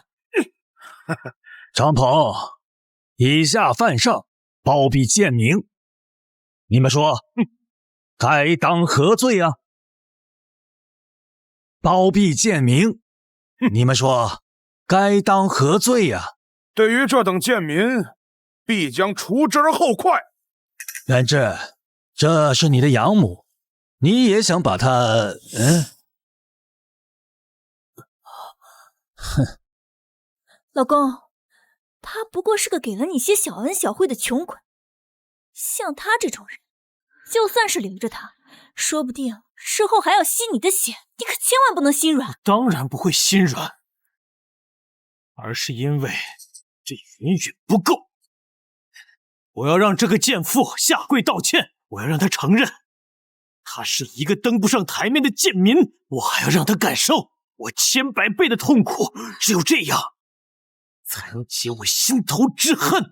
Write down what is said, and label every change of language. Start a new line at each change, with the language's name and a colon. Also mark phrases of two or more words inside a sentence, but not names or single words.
Chinese: 张鹏，以下犯上，包庇贱民，你們說，該當何罪啊？包庇賤民，你們說該當何罪啊？對於這等賤民，必將除之而後快。元志，這是你的養母，你也想把她…… 哼，老公，他不過是個給了你些小恩小惠的窮鬼，像他這種人，就算是留着他，說不定事後還要吸你的血，你可千萬不能心軟。當然不會心軟，而是因為這遠遠不夠。我要讓這個賤婦下跪道歉，我要讓她承認，她是一個登不上台面的賤民，我還要讓她感受我千百倍的痛苦，只有這樣，才能解我心頭之恨。